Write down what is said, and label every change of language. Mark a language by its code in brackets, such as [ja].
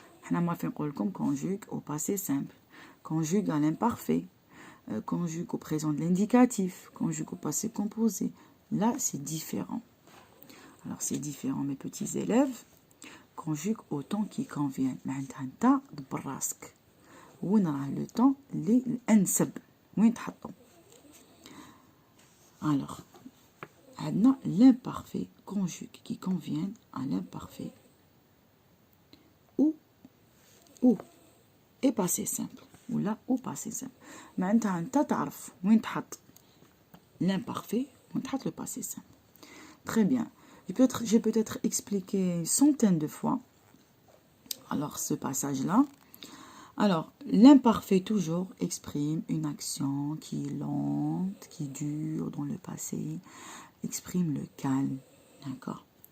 [fr] On va faire conjugue au passé simple, conjugue à l'imparfait, conjugue au présent de l'indicatif, conjugue au passé composé. Là, c'est différent. Alors, c'est différent, mes petits élèves. Conjugue au temps qui convient. [ar] معناتها انت براسك وين راه le temps الانسب وين تحطو. [fr] Alors, عندنا l'imparfait conjugue qui convient à l'imparfait ou et passé simple ou là ou passé simple. [ar] معناتها انت تعرف وين تحط l'imparfait وين تحط le passé simple. [fr] Très bien. J'ai peut-être expliqué une centaine de fois alors ce passage-là. Alors, l'imparfait toujours exprime une action qui est lente, qui dure dans le passé, exprime le calme, d'accord?